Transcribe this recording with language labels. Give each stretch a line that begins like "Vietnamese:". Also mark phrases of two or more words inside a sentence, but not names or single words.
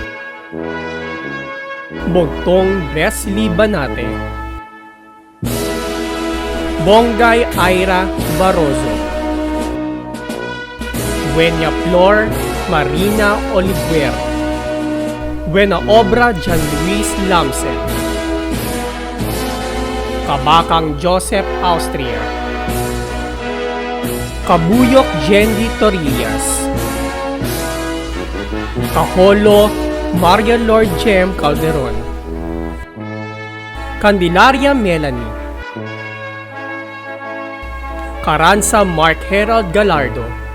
Filipino: Bogtong Bresley Banate, Bongay Ira Barroso, Buena Flor Marina Oliver, Buena Obra John Luis Lamsen, Kabakang Joseph Austria, Kabuyok Jendy Torillas, Kaholo Maria Lord Jem Calderon, Candelaria Melanie, Caranza Mark Herald Galardo,